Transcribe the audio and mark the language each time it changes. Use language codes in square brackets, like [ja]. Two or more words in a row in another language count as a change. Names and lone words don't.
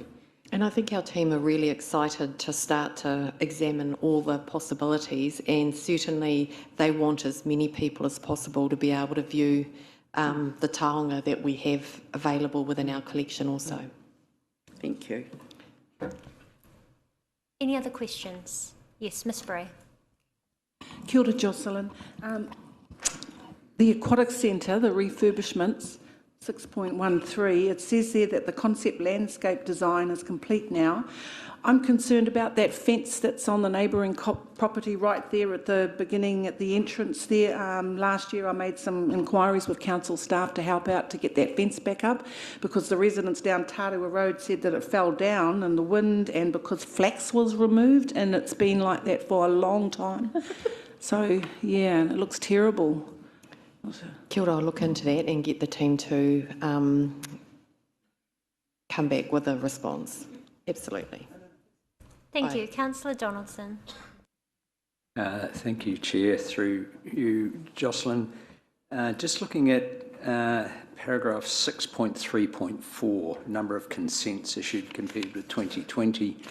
[en] And I think our team are really excited to start to examine all the possibilities, and certainly they want as many people as possible to be able to view the taonga that we have available within our collection also. Thank you. Any other questions? Yes, Miss Bray. [mi] Kia ora, [en] Jocelyn. The Aquatic Centre, the refurbishments, 6.13, it says there that the concept landscape design is complete now. I'm concerned about that fence that's on the neighbouring property right there at the beginning, at the entrance there. Last year I made some inquiries with council staff to help out to get that fence back up, because the residents down Tarua Road said that it fell down in the wind and because flax was removed, and it's been like that for a long time. So, yeah, it looks terrible. [mi] Kia ora, [en] I'll look into that and get the team to come back with a response. Absolutely. Thank you. Councillor Donaldson. Thank you, Chair. Through you, Jocelyn. Just looking at paragraph 6.3.4, number of consents issued compared with 2020.